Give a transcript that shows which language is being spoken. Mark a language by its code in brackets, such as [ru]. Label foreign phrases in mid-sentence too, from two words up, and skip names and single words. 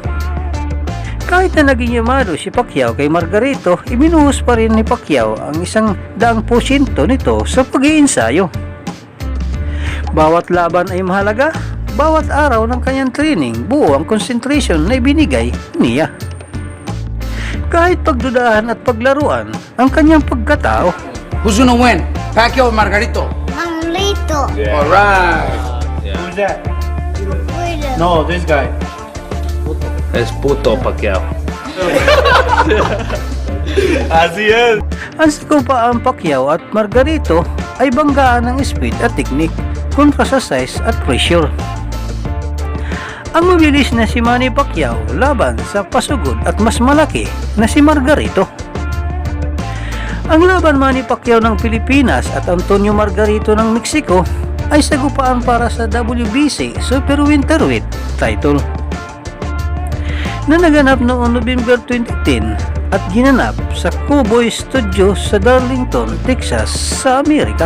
[tl] Kahit na naging yamado si Pacquiao kay Margarito, ibinuhos pa rin ni Pacquiao ang 100% nito sa pag-iinsayo. Bawat laban ay mahalaga, bawat araw ng kanyang training, buo ang concentration na ibinigay niya. Kahit pagdudahan at paglaruan ang kanyang pagkatao. [en] Who's gonna win? Pacquiao or Margarito? Manlito. All right. Who's that? William. No, this guy. [es] Es puto Pacquiao. Así es. [tl] Ang sagupaan Pacquiao at Margarito ay banggaan ng speed at technique kontra sa size at pressure. Ang mabilis na si Manny Pacquiao laban sa pasugod at mas malaki na si Margarito. Ang laban Manny Pacquiao ng Pilipinas at Antonio Margarito ng Mexico ay sagupaan para sa WBC Super Welterweight title na naganap noong November 2010 at ginanap sa Cowboy Studio sa Darlington, Texas sa Amerika.